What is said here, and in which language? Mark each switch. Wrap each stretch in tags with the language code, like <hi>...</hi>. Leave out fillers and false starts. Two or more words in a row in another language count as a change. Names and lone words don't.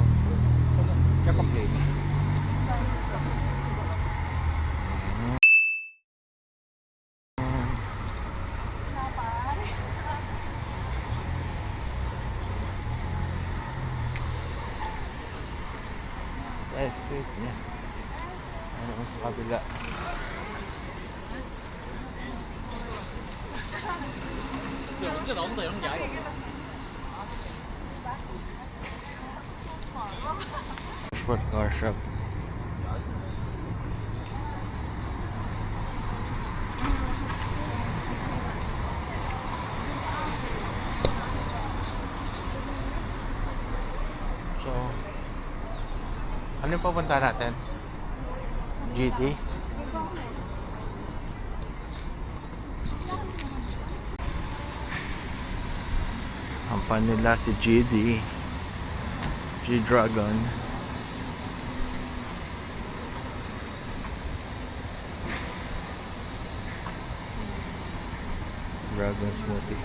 <tl>Kapag-play. Ay, sweet niya. Ano mo sa kabila?</tl> <ko>언제 나온다 이런 게 아예.</ko> <en>Sport car shop.</en> <tl>So, ano yung papunta natin? GD? Ang fan nila si GD.</tl> <en>G-Dragon. Dragon smoothie.</en>